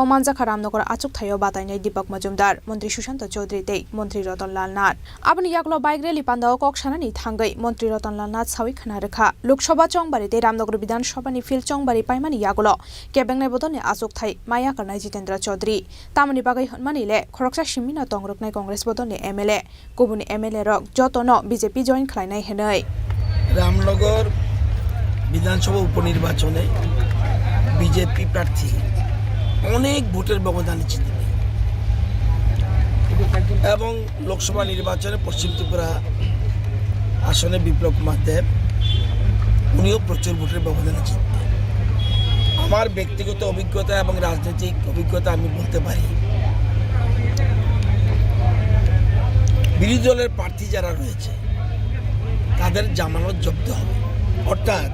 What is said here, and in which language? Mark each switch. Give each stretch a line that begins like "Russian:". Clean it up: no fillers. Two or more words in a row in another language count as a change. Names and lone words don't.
Kok Borok: मानजाखा रामनगर आजुगथायाव बातायनाय दीपक मजुमदार मंत्री सुशांत चौधरी तै मंत्री रतनलाल नाथ आबनि यागल बाइक रेली पान्दाव कक्सानानि थांगै मंत्री रतनलाल नाथ सावै खाना रेखा लोकसभा चौंबारीते रामनगर विधानसभानि फिल चौंबारी पाइमानि यागल केबेंनाय बदलनि आजुगथाय माया करनाय जितेन्द्र चौधरी तामनि बागै हनमानिले खरकसा सिमिनो तंग्रकनाय कांग्रेस बदलनि एमएलए गुबुन एमएलए रक जतनो बीजेपी जॉइन खालायनाय हेनै
Bangla: রামনগর বিধানসভা উপনির্বাচনে বিজেপি প্রার্থী অনেক ভোটের ব্যবধানে জিতে এবং লোকসভা নির্বাচনে পশ্চিম ত্রিপুরা আসনে বিপ্লব কুমার দেব উনিও প্রচুর ভোটের ব্যবধানে জিততেন আমার ব্যক্তিগত অভিজ্ঞতা এবং রাজনৈতিক অভিজ্ঞতা আমি বলতে পারি বিরোধী দলের প্রার্থী যারা রয়েছে তাদের জামানত জব্দ হবে অর্থাৎ